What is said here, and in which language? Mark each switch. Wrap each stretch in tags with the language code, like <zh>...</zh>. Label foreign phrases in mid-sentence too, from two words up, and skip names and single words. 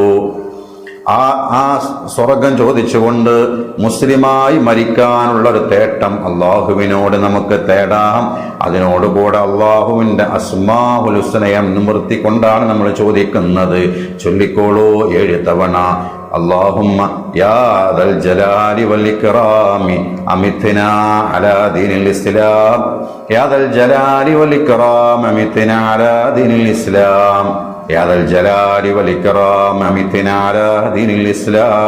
<ml>ആ സ്വർഗം ചോദിച്ചുകൊണ്ട് മുസ്ലിമായി മരിക്കാനുള്ള ഒരു തേട്ടം അള്ളാഹുവിനോട് നമുക്ക് തേടാം. അതിനോടുകൂടെ അള്ളാഹുവിന്റെ</ml> <ar>الأسماء الحسنى</ar> <ml>നിവർത്തിക്കൊണ്ടാണ് നമ്മൾ ചോദിക്കുന്നത്. ചൊല്ലിക്കോളൂ 7 തവണ.</ml> <ar>اللهم يا ذا الجلال والإكرام أمتنا على دين الإسلام. يا ذا الجلال والإكرام أمتنا على دين الإسلام. يا ذا الجلال والإكرام أمتنا على دين الإسلام.</ar>